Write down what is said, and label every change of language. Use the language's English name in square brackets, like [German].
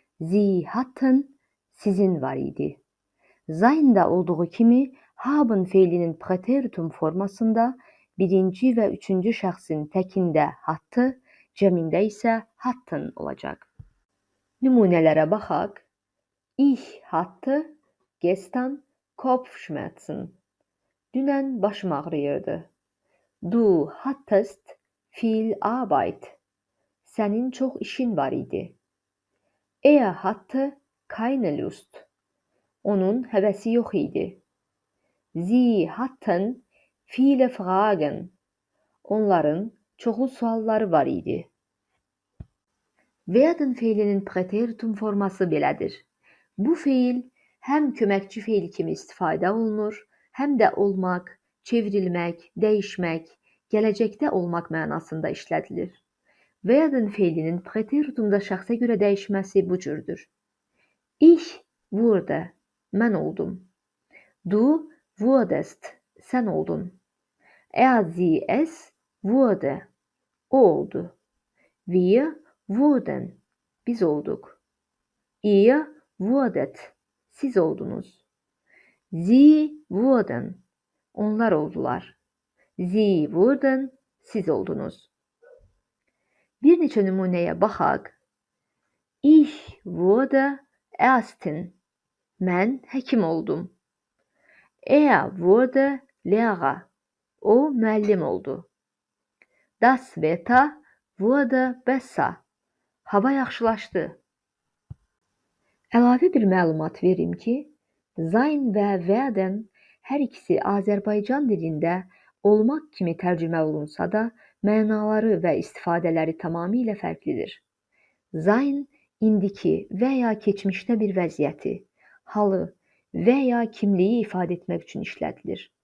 [German] Sie hatten, [Azerbaijani] sizin var idi. Sein'da olduğu kimi haben feilinin preteritum formasında birinci və üçüncü şəxsin təkində hattı, cəmində isə hatten olacaq. Nümunələrə baxaq. [German] Ich hatte gestern Kopfschmerzen. [Azerbaijani] Dünən başım ağrıyırdı. [German] Du hattest viel Arbeit. [Azerbaijani] Sənin çox işin var idi. [German] Er hatte keine Lust. [Azerbaijani] Onun həvəsi yox idi. [German] Sie hatten viele Fragen. [Azerbaijani] Onların çoxlu sualları var idi. Werden feilinin preteritum forması belədir. Bu feil həm köməkçi feil kimi istifadə olunur, həm də olmaq, çevrilmək, dəyişmək, gələcəkdə olmaq mənasında işlədilir. Werden feilinin preteritumda şəxsə görə dəyişməsi bu cürdür. [German] Ich wurde, [Azerbaijani] mən oldum. [German] Du wurdest, [Azerbaijani] sən oldun. [German] Er, sie, es wurde, [Azerbaijani] o oldu. [German] Wir wurden, [Azerbaijani] biz olduk. [German] Ihr wurdet, [Azerbaijani] siz oldunuz. [German] Sie wurden, [Azerbaijani] onlar oldular. [German] Sie wurden, [Azerbaijani] siz oldunuz. Bir neçə nümunəyə baxaq. [German] Ich wurde Ärztin. [Azerbaijani] Mən həkim oldum. [German] Er wurde Lehrer. [Azerbaijani] O müəllim oldu. [German] Das Wetter wurde besser. [Azerbaijani] Hava yaxşılaşdı. Əlavə bir məlumat verim ki, sein və werden hər ikisi Azərbaycan dilində olmaq kimi tərcümə olunsa da, mənaları və istifadələri tamamilə fərqlidir. Sein indiki və ya keçmişdə bir vəziyyəti, halı və ya kimliyi ifadə etmək üçün işlədilir.